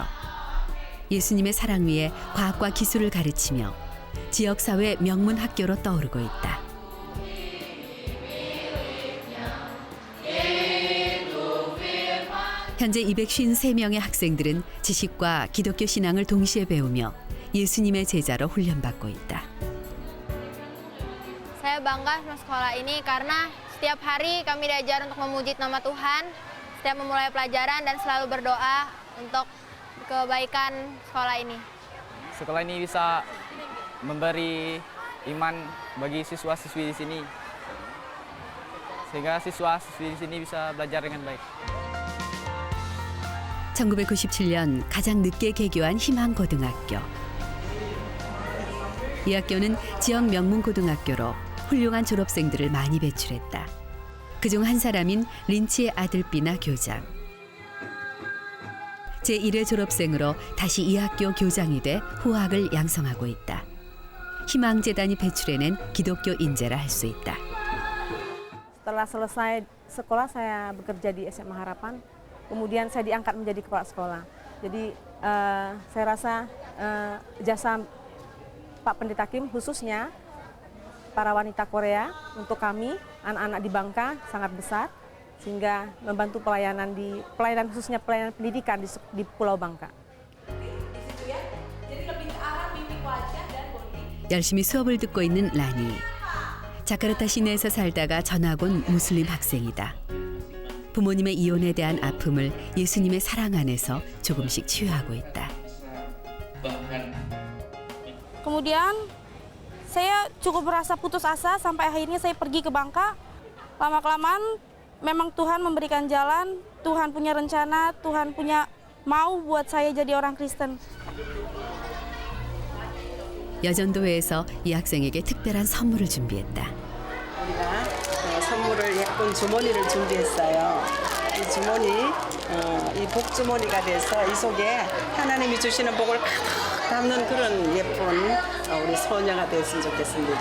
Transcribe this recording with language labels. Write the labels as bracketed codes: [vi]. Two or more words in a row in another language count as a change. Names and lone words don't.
[ko] 예수님의 사랑 위에 과학과 기술을 가르치며 지역사회 명문 학교로 떠오르고 있다. 현재 253명의 학생들은 지식과 기독교 신앙을 동시에 배우며 예수님의 제자로 훈련받고 있다. [id] Saya bangga sama sekolah ini karena setiap hari kami diajar untuk memuji nama Tuhan, setiap memulai pelajaran dan selalu berdoa untuk kebaikan sekolah ini. Sekolah ini bisa memberi iman bagi siswa-siswi di sini, sehingga siswa-siswi di sini bisa belajar dengan baik. [ko] 1997년 가장 늦게 개교한 희망고등학교. 이 학교는 지역 명문고등학교로 훌륭한 졸업생들을 많이 배출했다. 그중 한 사람인 린치의 아들 비나 교장. 제1회 졸업생으로 다시 이 학교 교장이 돼 후학을 양성하고 있다. 희망재단이 배출해낸 기독교 인재라 할 수 있다. [id] Setelah selesai sekolah saya bekerja di SMA Harapan. Kemudian saya diangkat menjadi kepala sekolah. Jadi saya rasa jasa Pak Pendeta Kim khususnya para wanita Korea untuk kami anak-anak di Bangka sangat besar sehingga membantu pelayanan khususnya pelayanan pendidikan di Pulau Bangka. [ko] 열심히 수업을 듣고 있는 라니. 자카르타 시내에서 살다가 전학 온 무슬림 학생이다. 부모님의 이혼에 대한 아픔을 예수님의 사랑 안에서 조금씩 치유하고 있다. [id] Kemudian saya cukup merasa putus asa sampai akhirnya saya pergi ke Bangka. Lama-kelamaan memang Tuhan memberikan jalan, Tuhan punya rencana, Tuhan punya mau buat saya jadi orang Kristen. [ko] 여전도회에서 이 학생에게 특별한 선물을 준비했다. 우리가 선물을 예쁜 주머니를 준비했어요. 이 주머니, 이 복주머니가 돼서 이 속에 하나님이 주시는 복을 가득 담는 그런 예쁜 우리 소녀가 됐으면 좋겠습니다.